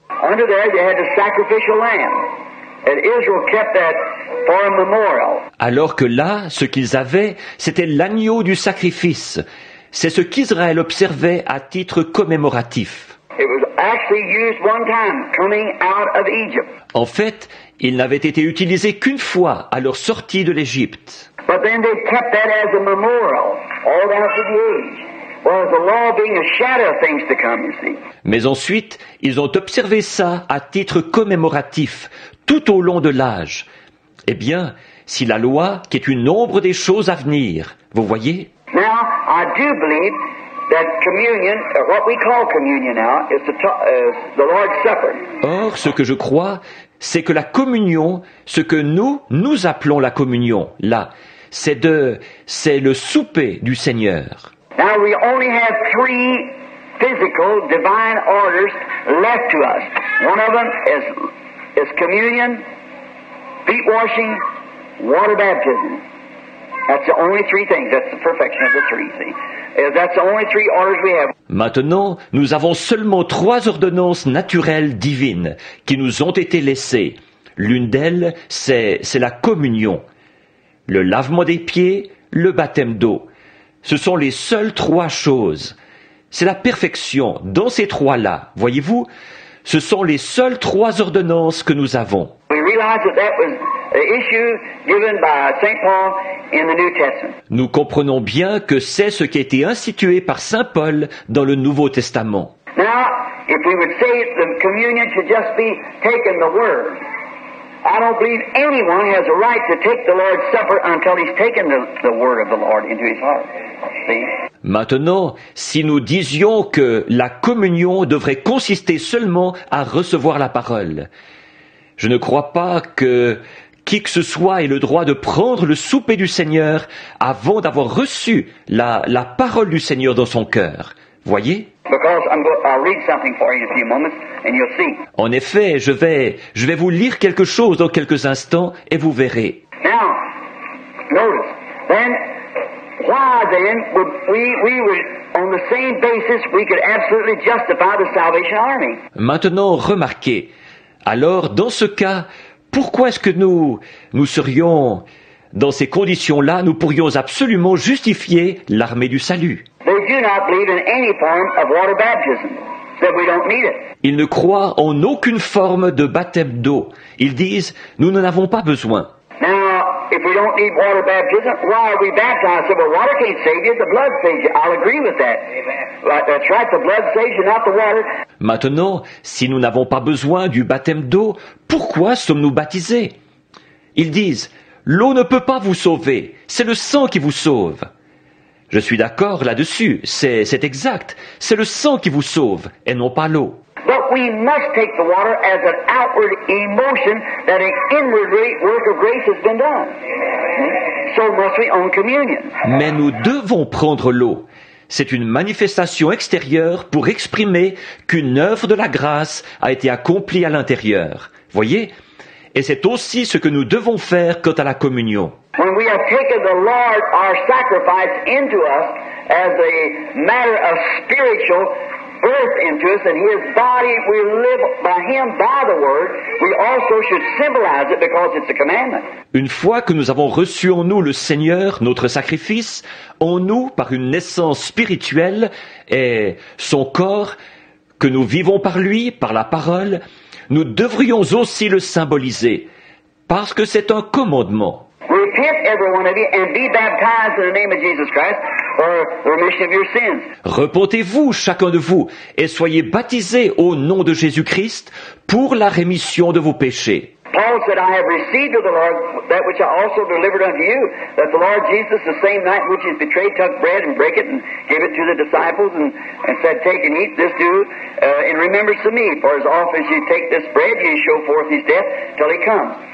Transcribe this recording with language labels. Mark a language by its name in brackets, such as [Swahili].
[English] Under there, they had the sacrificial lamb, and Israel kept that for a memorial. [French] Alors que là, ce qu'ils avaient, c'était l'agneau du sacrifice. C'est ce qu'Israël observait à titre commémoratif. [English] It was actually used one time coming out of Egypt. [French] En fait, il n'avait été utilisé qu'une fois à leur sortie de l'Égypte. [English] But then they kept that as a memorial all down through the age. Well, the law being a shadow of things to come, you see. [French] Mais ensuite, ils ont observé ça à titre commémoratif, tout au long de l'âge. Eh bien, si la loi, qui est une ombre des choses à venir, vous voyez? [English] Now, I do believe that communion, or what we call communion now, is the Lord's Supper. [French] Or, ce que je crois, c'est que la communion, ce que nous appelons la communion, là, c'est le souper du Seigneur. [English] Now, we only have 3 physical divine orders left to us. One of them is communion, feet washing, water baptism. That's the only 3 things. That's the perfection of the 3, see. That's the only 3 orders we have. [French] Maintenant, nous avons seulement 3 ordonnances naturelles divines qui nous ont été laissées. L'une d'elles, c'est la communion, le lavement des pieds, le baptême d'eau. Ce sont les seules 3 choses. C'est la perfection dans ces 3-là. Voyez-vous, ce sont les seules 3 ordonnances que nous avons. [English] We realize that was the issue given by St. Paul in the New Testament. [French] Nous comprenons bien que c'est ce qui a été institué par Saint Paul dans le Nouveau Testament. [English] Now, if we would say the communion should just be taking the Word, I don't believe anyone has a right to take the Lord's Supper until he's taken the Word of the Lord into his heart. See? [French] Maintenant, si nous disions que la communion devrait consister seulement à recevoir la parole, je ne crois pas que qui que ce soit ait le droit de prendre le souper du Seigneur avant d'avoir reçu la parole du Seigneur dans son cœur. Voyez? [English] Because I'll read something for you in a few moments, and you'll see. [French] En effet, je vais vous lire quelque chose dans quelques instants et vous verrez. [English] Now, notice, then, why then would we would, on the same basis, we could absolutely justify the Salvation Army? [French] Maintenant, remarquez. Alors, dans ce cas, pourquoi est-ce que nous serions, dans ces conditions-là, nous pourrions absolument justifier l'armée du salut? [English] They do not believe in any form of water baptism, that we don't need it. [French] Ils ne croient en aucune forme de baptême d'eau. Ils disent, nous n'en avons pas besoin. [English] Now, if we don't need water baptism, why are we baptized? So, well, water can't save you, the blood saves you. I'll agree with that. That's right, the blood saves you, not the water. [French] Maintenant, si nous n'avons pas besoin du baptême d'eau, pourquoi sommes-nous baptisés? Ils disent, l'eau ne peut pas vous sauver, c'est le sang qui vous sauve. Je suis d'accord là-dessus, c'est exact, c'est le sang qui vous sauve, et non pas l'eau. [English] But we must take the water as an outward emotion that an inward work of grace has been done. So must we on communion. [French] Mais nous devons prendre l'eau. C'est une manifestation extérieure pour exprimer qu'une œuvre de la grâce a été accomplie à l'intérieur. Voyez? Et c'est aussi ce que nous devons faire quant à la communion. [English] When we have taken the Lord, our sacrifice, into us as a matter of spiritual birth into us, and His body, we live by Him, by the Word, we also should symbolize it because it's a commandment. [French] Une fois que nous avons reçu en nous le Seigneur, notre sacrifice, en nous, par une naissance spirituelle, et son corps, que nous vivons par lui, par la parole, nous devrions aussi le symboliser, parce que c'est un commandement. [English] Repent, every one of you, and be baptized in the name of Jesus Christ for the remission of your sins. [French] Repentez-vous, chacun de vous, et soyez baptisés au nom de Jésus-Christ pour la rémission de vos péchés. [English] Paul said, I have received of the Lord that which I also delivered unto you, that the Lord Jesus, the same night in which he was betrayed, took bread and brake it and gave it to the disciples and said, take and eat, this do in remembrance of me. For as often as you take this bread, you show forth his death till he comes.